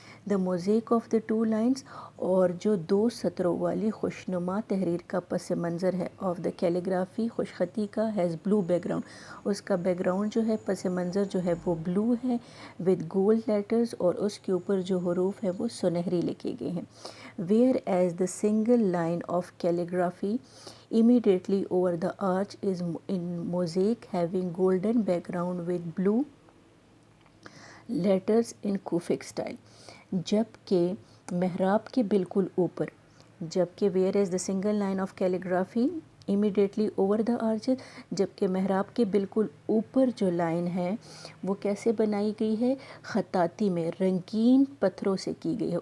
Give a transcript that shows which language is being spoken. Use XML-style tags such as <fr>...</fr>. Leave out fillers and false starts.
<en>the mosaic of the 2 lines،</en> <ur>اور جو 2 سطروں والی خوشنما تحریر کا پس منظر ہے،</ur> <en>of the calligraphy</en> <ur>خوش خطی کا،</ur> <en>has blue background,</en> <ur>اس کا بیک گراؤنڈ جو ہے، پس منظر جو ہے وہ بلو ہے،</ur> <en>with gold letters,</en> <ur>اور اس کے اوپر جو حروف ہے وہ سنہری لکھے گئے ہیں.</ur> <en>Whereas the single line of calligraphy immediately over the arch is in mosaic having golden background with blue letters in Kufic style.</en> <ur>جبکہ محراب کے بالکل اوپر، جبکہ</ur> <en>whereas the single line of calligraphy immediately over the arch,</en> <ur>جبکہ محراب کے بالکل اوپر جو لائن ہے وہ کیسے بنائی گئی ہے؟ خطاطی میں، رنگین پتھروں سے کی گئی ہے.</ur>